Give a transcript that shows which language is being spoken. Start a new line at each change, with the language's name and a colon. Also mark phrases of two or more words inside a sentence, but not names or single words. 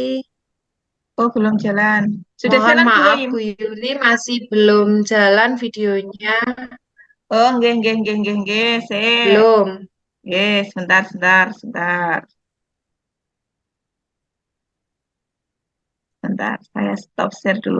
Indonesian: Oh, belum jalan. Sudah Mohon jalan maaf belum? Bu Yuri masih belum jalan videonya.
Javanese: Oh, nggih, nggih, nggih, nggih, nggih.
Indonesian: Sip. Belum. Nggih, sebentar, sebentar, sebentar. Sebentar, saya stop share dulu.